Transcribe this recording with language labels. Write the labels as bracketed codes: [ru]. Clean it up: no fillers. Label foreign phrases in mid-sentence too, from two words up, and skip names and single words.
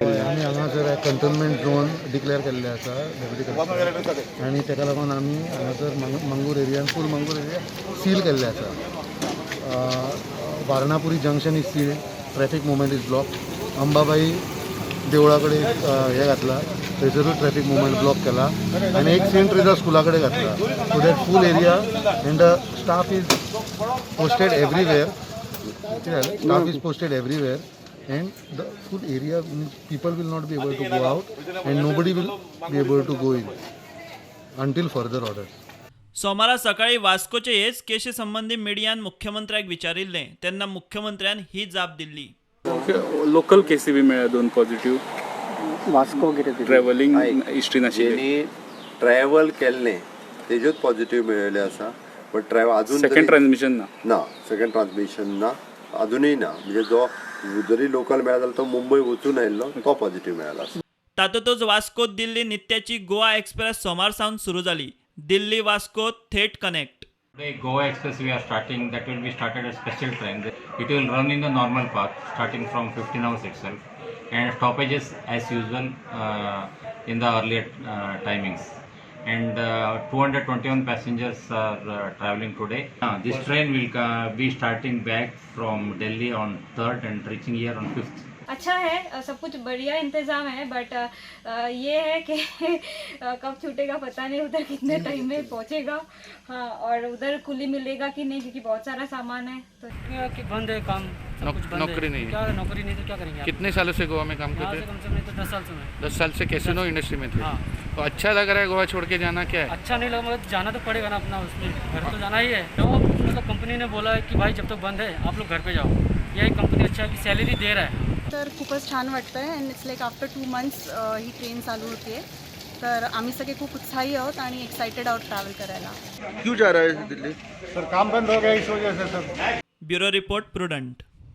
[kok] आमी हांगासर [en] containment zone declare [kok] केल्ले आसा [en] deputy collector, [kok] आनी तेका लागून आमी हांगासर मंगूर एरियान फूल मंगूर एरिया सील केल्ले आसा. [en] Varnapuri junction is seal, traffic movement is block. [kok] अंबाबाई देवळा कडेन हे घातला, थंयसरूय [en] traffic movement [kok] ब्लॉक केला, आनी एक सेंट ट्रेजा स्कुला कडेन घातला. [en] So that full area and the staff is posted everywhere. Staff is posted everywhere, and the full area, people will not be able to go out, and nobody will be able to go in until further orders. [kok] सोमारा सकाळी वास्कोचे हेच केशी संबंधी मिडियान मुख्यमंत्र्याक विचारिल्ले तेन्ना मुख्यमंत्र्यान ही जाप दिल्ली. लोकल केसी बी मेळ्ळ्या 2 पॉझिटिव्ह. वास्को कितें [en] travelling history [kok] नाशिल्ली, जेणी ट्रॅव्हल केल्लें तेजूच पॉझिटिव्ह मेळिल्ले आसा. [en] but travel अजून second transmission [kok] ना, [en] second transmission [kok] ना, अजूनही ना. म्हणजे जो जरी लोकल मेळ्ळा जाल्यार तो मुंबय वचून आयिल्लो तो पॉझिटिव्ह मेळ्ळा. तातूंतच वास्कोत दिल्ली नित्याची गोवा एक्सप्रेस सोमार सावन सुरू जाली. दिल्ली वास्को थेट कनेक्ट. [en] Today, Goa Express we are starting. That will be started as special train. It will run in the normal path, starting from 15 hours itself, and stoppages as usual in the earlier timings. And 221 passengers are traveling today. This train will be starting back from Delhi on 3rd and reaching here on 5th. [hi] अच्छा है, सब कुछ बढ़िया इंतज़ाम है, बट ये है कि कब छूटेगा पता नहीं, उधर कितने टाइम में पहुंचेगा. हाँ, और उधर कुली मिलेगा कि नहीं, क्योंकि बहुत सारा सामान है. तो बंद है काम, नौकरी नहीं है. क्या नौकरी नहीं तो क्या करेंगे. कितने सालों से गोवा में काम करते हैं? कम से कम तो 10 साल से मैं. 10 साल से कैसीनो इंडस्ट्री में थे. तो अच्छा लग रहा है गोवा छोड़ के जाना? क्या है अच्छा नहीं लगा, मगर जाना तो पड़ेगा ना, अपना उसमें घर तो जाना ही है. तो मतलब कंपनी ने बोला है कि भाई जब तक बंद है आप लोग घर पे जाओ. यही कंपनी अच्छा है कि सॅलरी दे रहा है. [mr] तर खूपच छान वाटतं आहे. [en] and it's like after 2 months [mr] ही ट्रेन चालू होती आहे. तर आम्ही सगळे खूप उत्साही आहोत आणि एक्साइटेड आहोत ट्रॅव्हल करायला. [hi] क्यों जा रहा है दिल्ली? सर काम बंद हो गया इस वजह से सर. [en] Bureau report Prudent.